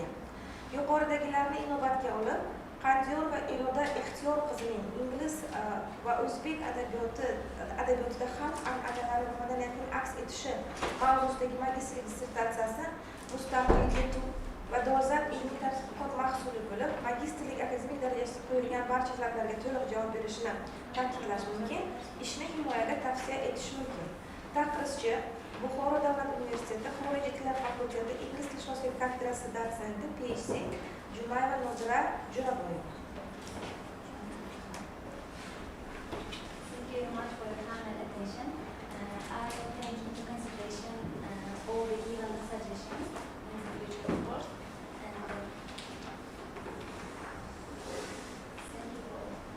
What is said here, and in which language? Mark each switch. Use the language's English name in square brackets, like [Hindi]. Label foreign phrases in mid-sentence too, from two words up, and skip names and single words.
[Uzbek] Yuqoridagilarni inobatga olib, Qandiyor va Iroda Ixtiyor qizining ingliz va o'zbek adabiyotida xalq an'analari va madaniyatning aks etishi mavzusidagi magistrlik dissertatsiyasi mustaqil, yetuk va dolzarb ilmiy tadqiqot mahsuli bo'lib, magistrlik akademik darajasiga qo'yilgan barcha talablarga to'liq javob berishini ta'kidlash mumkin, ishni himoyaga tavsiya etish mumkin. Taqrizchi Buxoro davlat universiteti Xorijiy tillar fakulteti ingliz tilshunosligi kafedrasi dotsenti PhD Jumayeva Nozira Jo'raboyeva. [English] Thank you very much for your time and attention. I will take into consideration all the given suggestions in the future report. And thank you all.